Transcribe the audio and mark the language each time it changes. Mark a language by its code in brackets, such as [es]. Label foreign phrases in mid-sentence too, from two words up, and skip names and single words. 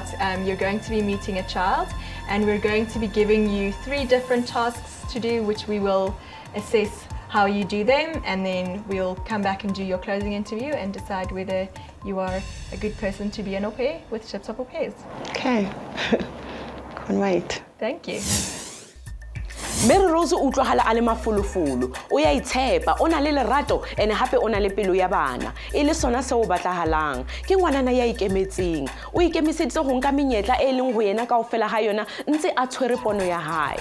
[en] You're going to be meeting a child, and we're going to be giving you 3 different tasks to do, which we will assess how you do them, and then we'll come back and do your closing interview and decide whether you are a good person to be an au pair with Tip Top Au Pairs. Okay. Can't wait. Thank you. [st] Maryrose o utlwahala a le mafolofolo, o ya itshepa, o na le lerato ene hape o na le pelo ya bana. E le sona seo batlahalang. Ke ngwanana ya ikemetseng. O ikemiseditse ho nka menyetla e leng ho yena kaofela ha yona ntse a tshwere pono ya hae.